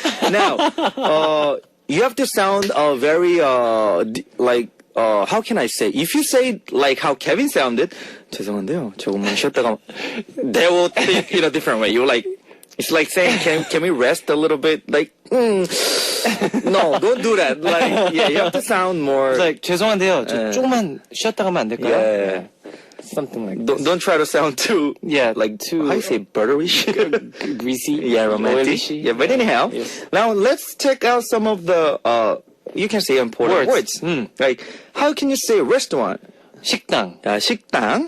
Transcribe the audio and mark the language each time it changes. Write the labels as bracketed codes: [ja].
[en] Now, you have to sound very, how can I say? If you say like how Kevin sounded, [ko] 죄송한데요. 조금만 쉬었다가, [en] they will think in a different way. You're like, it's like saying, can we rest a little bit? Like, no, don't do that. Like, yeah, you have to sound more. It's like [ko] 죄송한데요. 저 조금만 쉬었다 가면 안 될까요? [en] Yeah. something like Don't try to sound too like too how you say butterish. greasy. Yeah, romantic. oily-shy. Yeah, but anyhow, Yes. now let's check out some of the you can say important words. Like how can you say restaurant? [ko] 식당. 식당.